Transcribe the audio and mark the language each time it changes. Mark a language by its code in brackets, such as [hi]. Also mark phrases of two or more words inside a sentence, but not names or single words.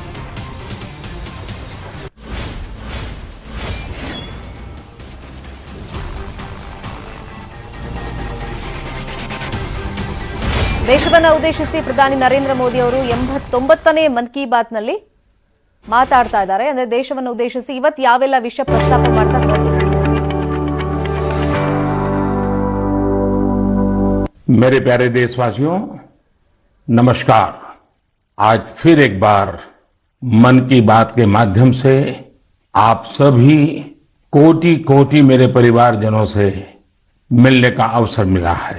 [kn] ದೇಶವನ್ನ ಉದ್ದೇಶಿಸಿ ಪ್ರಧಾನಿ ನರೇಂದ್ರ ಮೋದಿ ಅವರು 89ನೇ ಮನ್ ಕಿ ಬಾತ್ನಲ್ಲಿ ಮಾತಾಡ್ತಾ ಇದ್ದಾರೆ. ಅಂದ್ರೆ ದೇಶವನ್ನು ಉದ್ದೇಶಿಸಿ ಇವತ್ತು ಯಾವೆಲ್ಲ ವಿಷಯ ಪ್ರಸ್ತಾಪ ಮಾಡ್ತಾರೆ ನೋಡ್ಬೇಕು. [hi] मेरे प्यारे देशवासियों, नमस्कार। आज फिर एक बार मन की बात के माध्यम से आप सभी कोटि कोटि मेरे परिवारजनों से मिलने का अवसर मिला है।